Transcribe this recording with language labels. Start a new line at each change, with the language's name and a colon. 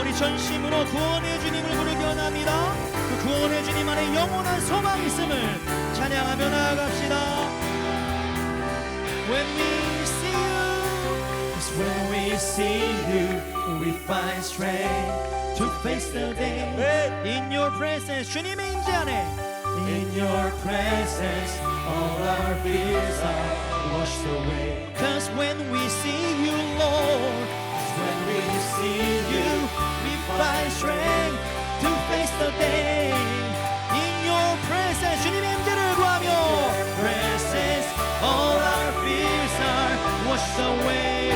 Korean: 우리 전심으로 구원의 주님을 부르기 원합니다. 그 구원의 주님 안에 영원한 소망이 있음을 찬양하며 나아갑시다.
English: When we see you, 'cause when we see you, we find strength to face the day. In your presence,
Korean: 주님의 임재 안에.
English: In your presence, all our fears are washed away. 'Cause when we see you, Lord, when we see you, we find strength to face the day. In your presence,
Korean: 주님의 임재를 구하며.
English: Presence, all our fears are washed away.